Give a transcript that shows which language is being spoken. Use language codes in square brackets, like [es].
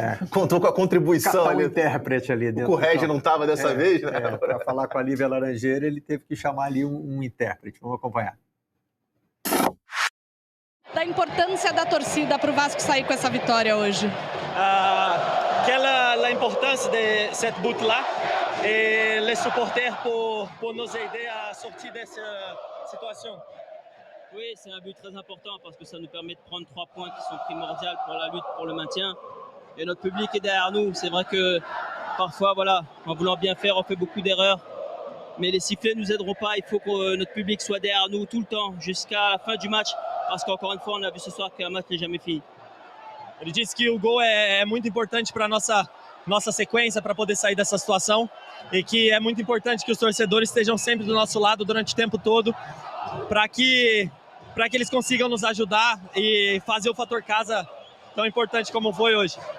[pt] Contou com a contribuição ali. Um intérprete ali dentro. O Regi não estava dessa vez, né? Para falar com a Lívia Laranjeira, ele teve que chamar ali um intérprete. Vamos acompanhar. Da importância da torcida para o Vasco sair com essa vitória hoje. [fr] Quelle a importância de cette but-là et les supporters pour nous aider à sortir de cette situation. Oui, c'est un but très important parce que ça nous permet de prendre 3 points qui sont primordiaux pour la lutte pour le maintien. Et notre public est derrière nous. C'est vrai que parfois, voilà, en voulant bien faire, on fait beaucoup d'erreurs. Mais les sifflets ne nous aideront pas. Il faut que notre public soit derrière nous tout le temps, jusqu'à la fin du match. Parce qu'encore une fois, on a vu ce soir qu'un match n'est jamais fini. [pt] Ele disse que o gol é muito importante para a nossa sequência, para poder sair dessa situação. E que é muito importante que os torcedores estejam sempre do nosso lado durante o tempo todo, para que eles consigam nos ajudar e fazer o fator casa tão importante como foi hoje.